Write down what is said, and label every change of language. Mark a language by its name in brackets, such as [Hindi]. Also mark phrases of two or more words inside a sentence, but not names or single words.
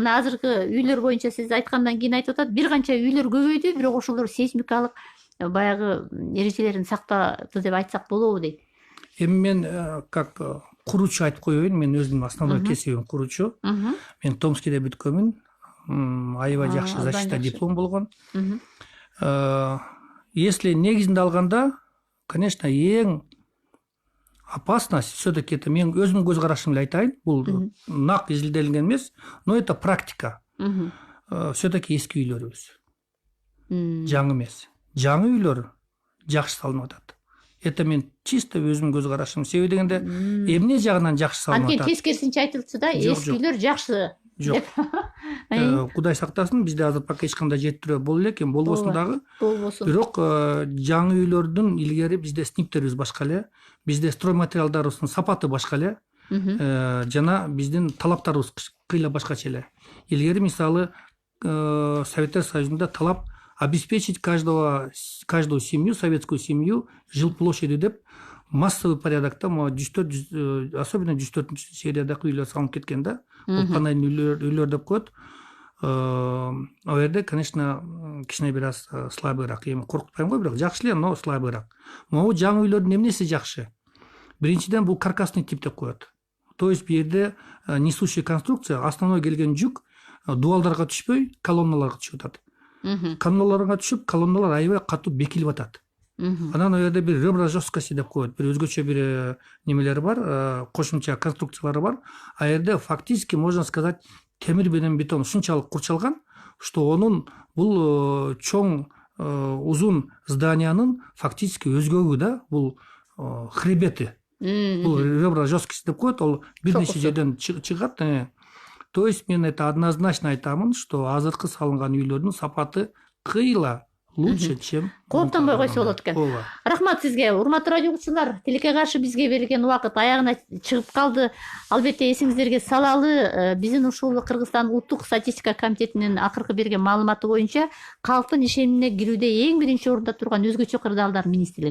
[Kyrgyz] Мына азыркы үйлөр боюнча сиз айткандан кийин айтып атат, бир канча үйлөр көбөйдү, бирок ошолор сейсмикалык баягы эрежелерин сактады деп айтсак болобу дейт. Эми мен как куруучу айтып коеюн, мен өзүмдүн основной кесибим куруучу. Мен Томскиде бүткөнмүн. Аябай жакшы [Russian] защита диплом [Kyrgyz] болгон. Если негизинде алганда, конечно, эң [Russian] опасность все-таки это [Kyrgyz] мен өзүмдүн көз карашым эле айтайын. Бул нак изилделген эмес, [Russian] но это практика. [Kyrgyz] Все-таки эски үйлөрүбүз. Жаңы эмес. Жаңы үйлөр жакшы салынып атат. Это мен чисто өзүмдүн көз карашым. Себеби дегенде эмне жагынан жакшы салынып атат? Анткени тескерисинче айтылчу да, эски үйлөр жакшы. Жок. Кудай сактасын, бизде азыр пока эч кандай жетирөө боло элек, болбосун дагы. Болбосун. Бирок жаңы үйлөрдүн илгери бизде снимктерибиз башка эле, бизде строй материалдарыбыздын сапаты башка эле, жана биздин талаптарыбыз кыйла башкача эле. Илгери мисалы Советтер Союзунда талап [Russian] обеспечить каждую семью, советскую семью жилплощадью [Kyrgyz] деп массовый порядокто, особенно 104 сериядагы үйлөр салынып кеткен да. Бул панельный үйлөр деп коет. Ал жерде, конечно, кичине бир аз слабыйраак. Эми коркутпайм го, бирок жакшы эле, но слабыйраак. Могу жаңы үйлөрдүн эмнеси жакшы? Биринчиден бул каркасный тип деп коет. [Russian] То есть [Kyrgyz] бу жерде [Russian] несущая конструкция, основной [Kyrgyz] келген жүк дуалдарга түшпөй, колонналарга түшүп атат. Колонналарга түшүп, колонналар аябай катуу бекилип атат. Анан ал жерде бир [Russian] ребра жесткости [Kyrgyz] деп коет, бир өзгөчө бир немелери бар, кошумча конструкциялары бар. А жерде [Russian] фактически можно сказать [Kyrgyz] темир менен бетон ушунчалык курчалган, что онун бул чоң узун зданиянын фактически өзгөгү да, бул хребети. Бул [Russian] ребра жесткости [Kyrgyz] деп коет, ол бир нече жерден чыгат. [Russian] То есть [Kyrgyz] мен [Russian] это однозначно [Kyrgyz] айтамын, что азыркы салынган үйлөрдүн сапаты кыйла [Russian] лучше, чем [Kyrgyz] кооптонбой койсо болот экен. Рахмат сизге, урматтуу радио угуучулар. Тилекке каршы бизге берилген убакыт аягына чыгып калды. Албетте эсиңиздерге салалы, биздин ушул Кыргызстан Улуттук статистика комитетинин акыркы берген маалыматы боюнча калктын ишенимине кирүүдө эң биринчи орунда турган өзгөчө кырдаалдар министрлиги.